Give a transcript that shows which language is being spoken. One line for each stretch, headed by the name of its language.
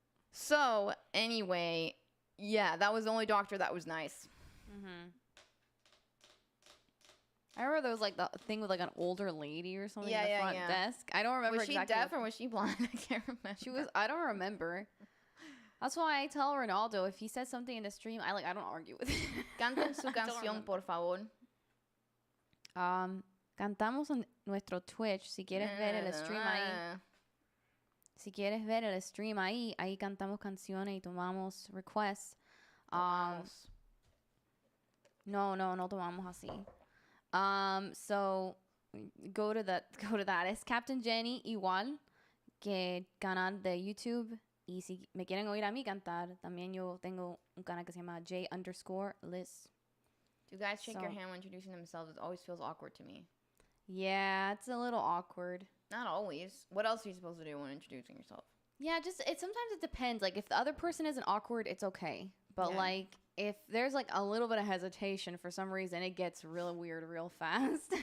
English: So, anyway, yeah, that was the only doctor that was nice. Mm-hmm. I remember there was like the thing with like an older lady or something at the front desk. I don't remember exactly. Was she deaf or was she blind? I can't remember. She was. I don't remember. That's why I tell Ronaldo if he says something in the stream, I don't argue with it.
Spanish: Canten su canción, por favor. Cantamos en nuestro Twitch. Si quieres ver el stream ahí. Si quieres ver el stream ahí cantamos canciones y tomamos requests. No tomamos así.
English: So go to that.
Spanish: Es Captain Jenny igual que canal de YouTube. Y si me quieren oír a mí cantar, también yo tengo un canal que se llama J_Liz.
English: Do guys shake your hand when introducing themselves? It always feels awkward to me. Yeah, it's a little awkward. Not always. What else are you supposed to do when introducing yourself? Yeah, sometimes it depends. Like, if the other person isn't awkward, it's okay. But, like, if there's, like, a little bit of hesitation for some reason, it gets real weird real fast.